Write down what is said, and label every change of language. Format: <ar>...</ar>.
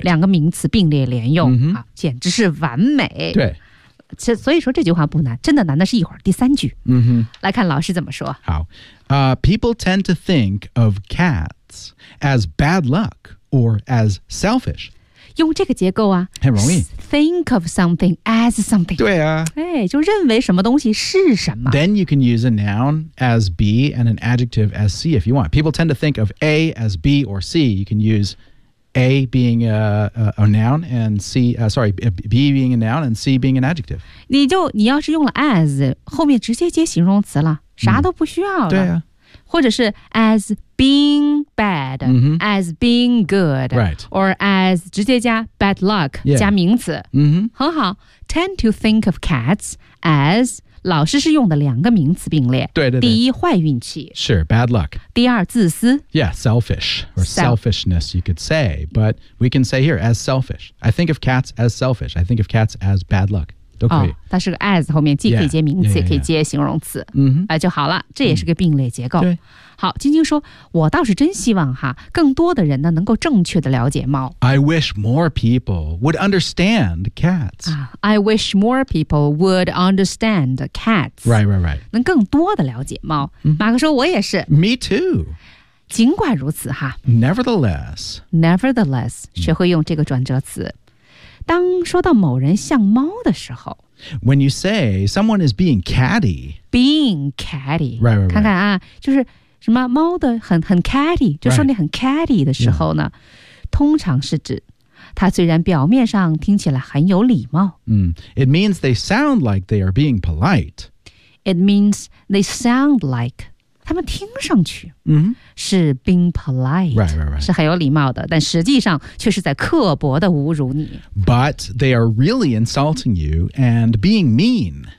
<zh>两个名词并列连用、简直是完美。对，所以说这句话不难，真的难的是一会儿第三句。来看老师怎么说。</zh> <en>好、people tend to think of cats as bad luck or as selfish。</en> <zh>用这个结构啊，很容易。</zh> <en>Think of something as something.</en> <zh>对啊，哎，就认为什么东西是什么。</zh> <en>Then you can use a noun as B and an adjective as C if you want. People tend to think of A as B or C. You can use A being a noun and C, B being a noun and C being an adjective.</en> <zh>你要是用了 as, 后面直接接形容词了，啥都不需要了。对啊。</zh> <en>或者是 as being bad,、as being good,、 right. or as</en> <zh>直接加</zh> <en>bad luck,、 yeah.</en> <zh>加名词、很好</zh> <en>tend to think of cats as</en> <zh>老师是用的两个名词并列，对对对，第一坏运气，</zh> <en>是 bad luck,</en> <zh>第二自私，</zh> <en>yeah, selfish or selfishness you could say, but we can say here as selfish. I think of cats as selfish. I think of cats as bad luck.</en> <zh>都可以、它是个 as 后面既可以接名词 也可以接形容词、就好了，这也是个并列结构、好，晶晶说，我倒是真希望哈，更多的人呢能够正确的了解猫。</zh> <en>I wish more people would understand cats、 I wish more people would understand cats. Right, right, right.</en> <zh>能更多的了解猫、马克说我也是。</zh> <en>Me too.</en> <zh>尽管如此哈。</zh> <en>Nevertheless</en> <zh>学会用这个转折词，当说到某人像猫的时候，</zh> <en>When you say someone is being catty, being catty, right, right, right.</en> <zh>看看啊，就是什么猫的很 catty, 就说你很 catty 的时候呢、</zh> <en>right.</en> <zh>通常是指它虽然表面上听起来很有礼貌、</zh> <en>It means they sound like they are being polite. It means they sound like</en> <zh>他们听上去、是</zh> <en>being polite, right, right, right.</en> <zh>是很有礼貌的，但实际上却是在刻薄的侮辱你。</zh> <en>But they are really insulting you and being mean.</en>